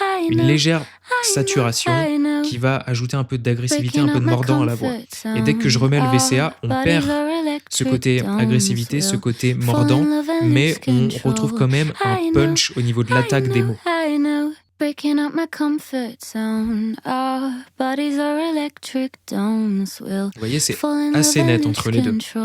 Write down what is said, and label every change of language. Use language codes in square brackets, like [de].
[fr] Une légère saturation qui va ajouter un peu d'agressivité, un peu de mordant à la voix. Et dès que je remets le VCA, on perd ce côté agressivité, ce côté mordant, mais on retrouve quand même un punch au niveau de l'attaque des mots. [en] Breaking up my comfort zone. Our bodies are electric domes. [fr] Vous voyez, c'est assez net entre les deux.